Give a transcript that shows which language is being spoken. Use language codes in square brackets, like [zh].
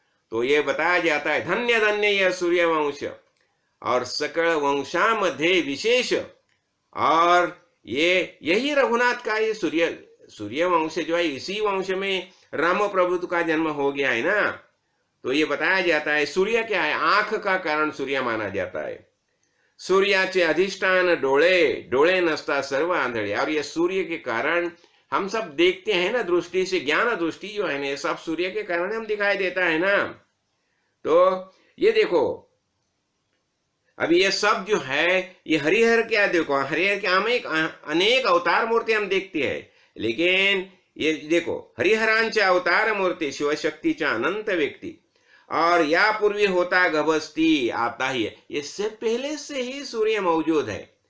[hi] तो ये बताया जाता है धन्य धन्य यह सूर्य वंश और सकल वंशा मध्य विशेष। और ये यही रघुनाथ का ये सूर्य वंश जो है, इसी वंश में राम प्रभु का जन्म हो गया है ना। तो ये बताया जाता है सूर्य क्या है, आंख का कारण सूर्य माना जाता है। [mr] सूर्याचे अधिष्ठान डोळे नसता सर्व आंधळे। [hi] और ये सूर्य के कारण हम सब देखते हैं ना, दृष्टि से, ज्ञान दृष्टि जो है ना, सब सूर्य के कारण हम दिखाई देता है ना। तो ये देखो अभी ये सब जो है, ये हरिहर क्या, देखो हरिहर के अनेक अवतार मूर्ति हम देखते हैं, लेकिन ये देखो [mr] हरिहरांच्या अवतार मूर्ति शिवशक्तीच्या अनंत व्यक्ति [hi] और [mr] यापूर्वी होता गभस्ती आता [hi] ही है, ये से पहले से ही सूर्य मौजूद है।